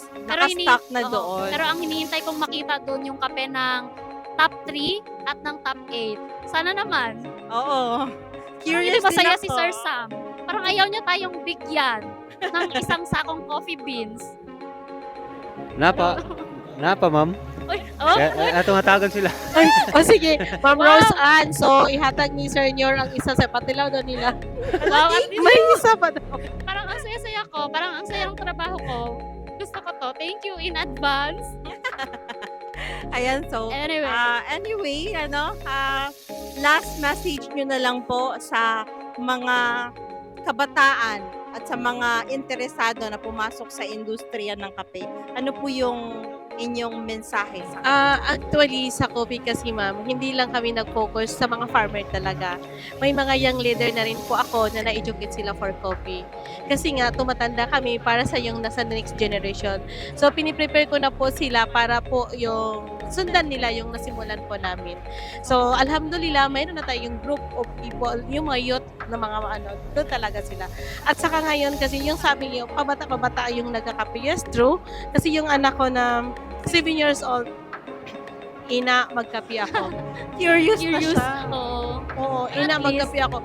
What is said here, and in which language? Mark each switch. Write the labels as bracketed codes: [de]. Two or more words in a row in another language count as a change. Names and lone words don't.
[tl] Yes. Naka-stock na Oo. doon. Pero ang hinihintay kong makita doon yung kape ng top 3 at ng top 8. Sana naman. Oo. Curious Hindi masaya din si ako. Sir Sam. Parang ayaw niya tayong bigyan ng isang sakong [en] coffee beans. [tl] Napa, ma'am. Uy, oh, [ceb] Ato nga tagan sila. [tl] O sige, Ma'am Wow. [ceb] Rose Ann, so ihatag ni Sir Nyor ang isa sa patilaw daw nila. wow, [en] at least, [tl] May isa pa daw. parang ang saya-saya ko, parang ang saya ng trabaho ko. Gusto ko to. [en] Thank you in advance. [tl] Ayan, so, Anyway, last message nyo na lang po sa mga kabataan at sa mga interesado na pumasok sa industriya ng kape. Ano po yung inyong mensahe sa Actually, sa coffee kasi ma'am, hindi lang kami nag-focus sa mga farmer talaga. May mga [en] young leader [tl] na rin po ako na na-educate sila [en] for coffee. [tl] Kasi nga, tumatanda kami para sa yung nasa [en] next generation. [tl] So, piniprepare ko na po sila para po yung sundan nila yung nasimulan po namin. So, alhamdulillah, mayroon na tayong [en] group of people, [tl] yung mga youth na mga doon talaga sila. At saka ngayon, kasi yung sabi niyo, pabata-pabata yung nagkakape. [en] Yes, true. [tl] Kasi yung anak ko na [en] 7 years old, [tl] ina, magkape ako. curious na curious. siya? Oo, ina, At magkape ako.